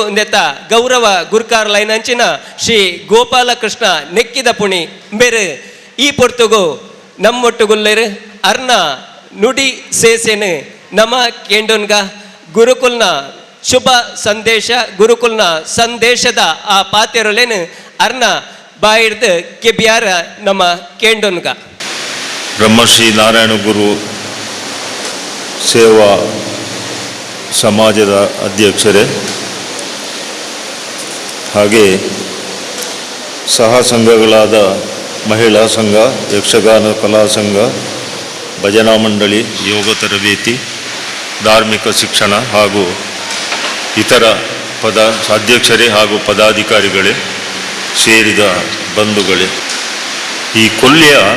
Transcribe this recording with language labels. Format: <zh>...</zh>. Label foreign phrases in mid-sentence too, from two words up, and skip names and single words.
<tcy>ನೆತ್ತ ಗೌರವ ಗುರುಕಾರ್ ಲೈನಂಚಿನ ಶ್ರೀ ಗೋಪಾಲಕೃಷ್ಣ ನೆಕ್ಕಿದ ಪುಣಿ ಬೇರೆ ಈ ಪೊರ್ತುಗು ನಮ್ಮೊಟ್ಟುಗುಲ್ಲೇರು ಅರ್ನ ನುಡಿ ಸೇಸೇನು ನಮ ಕೇಂಡೋನ್ಗ ಗುರುಕುಲ್ನ ಶುಭ ಸಂದೇಶ ಗುರುಕುಲ್ನ ಸಂದೇಶದ ಆ ಪಾತೆರೊಲೇನು ಅರ್ನ ಬಾಯಿಡ್ದು ಕೆಬಿಯಾರ ನಮ್ಮ ಕೇಂಡೋನ್ಗ</tcy> <kn>ಬ್ರಹ್ಮಶ್ರೀ ನಾರಾಯಣಗುರು ಸೇವಾ ಸಮಾಜದ ಅಧ್ಯಕ್ಷರೇ, ಹಾಗೆ ಸಹ ಸಂಘಗಳಾದ ಮಹಿಳಾ ಸಂಘ, ಯಕ್ಷಗಾನ ಕಲಾ ಸಂಘ, ಭಜನಾ ಮಂಡಳಿ, ಯೋಗ ತರಬೇತಿ, ಧಾರ್ಮಿಕ ಶಿಕ್ಷಣ ಹಾಗೂ ಇತರ ಅಧ್ಯಕ್ಷರೇ ಹಾಗೂ ಪದಾಧಿಕಾರಿಗಳೇ, ಸೇರಿದ ಬಂಧುಗಳೇ, ಈ ಕೊಲ್ಯ</kn>